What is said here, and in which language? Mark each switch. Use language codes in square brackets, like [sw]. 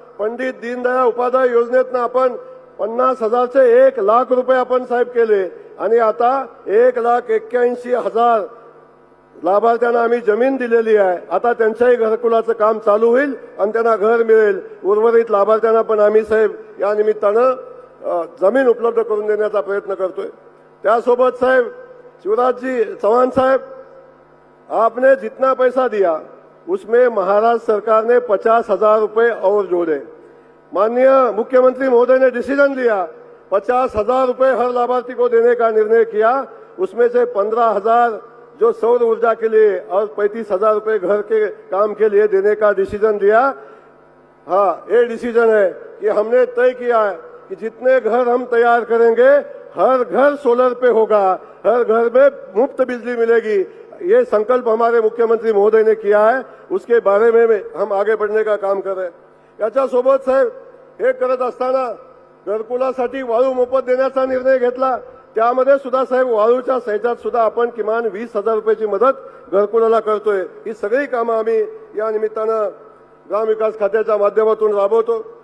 [mr] पंडित दीनदयाळ उपाध्याय योजनेतनं आपण 50,000चे 1,00,000 रुपये आपण साहेब केले आणि आता 1,81,000 लाभार्थ्यांना आम्ही जमीन दिलेली आहे. आता त्यांच्याही घरकुलाचं काम चालू होईल आणि त्यांना घर मिळेल. उर्वरित लाभार्थ्यांना पण आम्ही साहेब या निमित्तानं जमीन उपलब्ध करून देण्याचा प्रयत्न करतोय. त्यासोबत साहेब [hi] शिवराज जी चौहान साहेब, आपने जितना पैसा दिया उसमें महाराष्ट्र सरकार ने 50,000 रुपए और जोड़े. माननीय मुख्यमंत्री महोदय ने डिसीजन लिया, 50,000 रुपए हर लाभार्थी को देने का निर्णय किया. उसमें से 15,000 जो सौर ऊर्जा के लिए और 35,000 रुपए घर के काम के लिए देने का डिसीजन लिया. हाँ, ये डिसीजन है कि हमने तय किया है कि जितने घर हम तैयार करेंगे हर घर सोलर पे होगा, हर घर में मुफ्त बिजली मिलेगी. ये संकल्प हमारे मुख्यमंत्री महोदय ने किया है, उसके बारे में हम आगे बढ़ने का काम कर रहे हैं. [mr] याच्यासोबत साहेब हे करत असताना घरकुलासाठी वाळू मोफत देण्याचा निर्णय घेतला. त्यामध्ये सुद्धा साहेब वाळूच्या ह्याच्यात सुद्धा आपण किमान 20,000 रुपयाची मदत घरकुलाला करतोय. ही सगळी कामं आम्ही या निमित्तानं ग्रामविकास खात्याच्या माध्यमातून राबवतो.